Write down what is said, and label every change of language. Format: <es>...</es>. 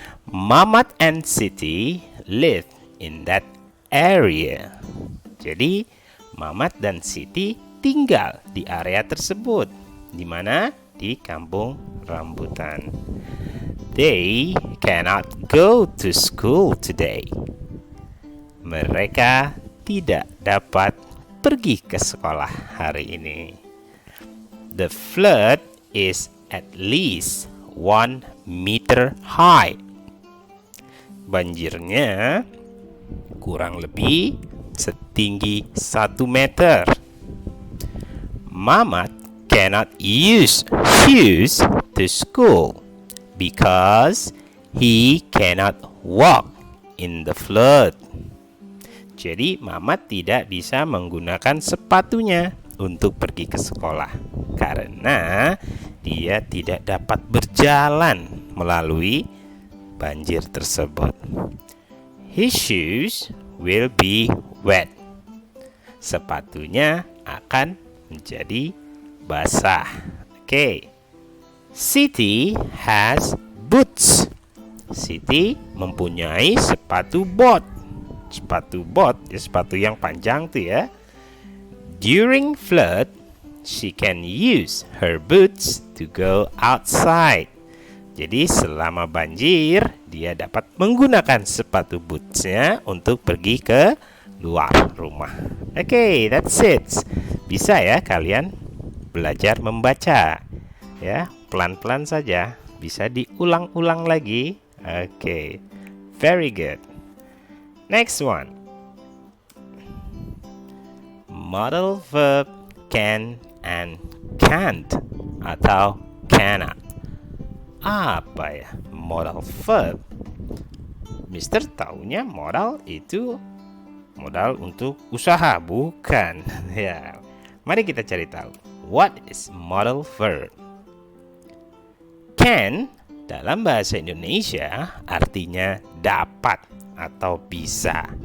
<en>Mamat and Siti live in that area.</en> <id>Jadi Mamat dan Siti tinggal di area tersebut. Di mana? Di kampung rambutan.</id> <en>They cannot go to school today.</en> <id>Mereka tidak dapat pergi ke sekolah hari ini.</id> <en>The flood is at least 1 meter high.</en> <id>Banjirnya kurang lebih setinggi 1 meter.</id> <en>Mamat cannot use shoes to school because he cannot walk in the flood.</en> <id>Jadi Mamat tidak bisa menggunakan sepatunya untuk pergi ke sekolah karena dia tidak dapat berjalan melalui banjir tersebut.</id> <en>His shoes will be wet.</en> <id>Sepatunya akan menjadi basah.</id> <en>Okay. Siti has boots.</en> <id>Siti mempunyai sepatu bot. Sepatu bot, sepatu yang panjang tuh ya.</id> <en>During flood, she can use her boots to go outside.</en> <id>Jadi selama banjir, dia dapat menggunakan sepatu bootsnya untuk pergi ke luar rumah.</id> <en>Okay, that's it.</en> <id>Bisa ya kalian belajar membaca. Ya, pelan-pelan saja. Bisa diulang-ulang lagi.</id> <en>Okay, very good. Next one. Modal verb can and can't atau cannot.</en> <id>Apa ya modal verb? Mister taunya modal itu modal untuk usaha, bukan? Ya. Mari kita cari tahu.</id> <en>What is modal verb?</en> <id>Can dalam bahasa Indonesia artinya dapat atau bisa.</id>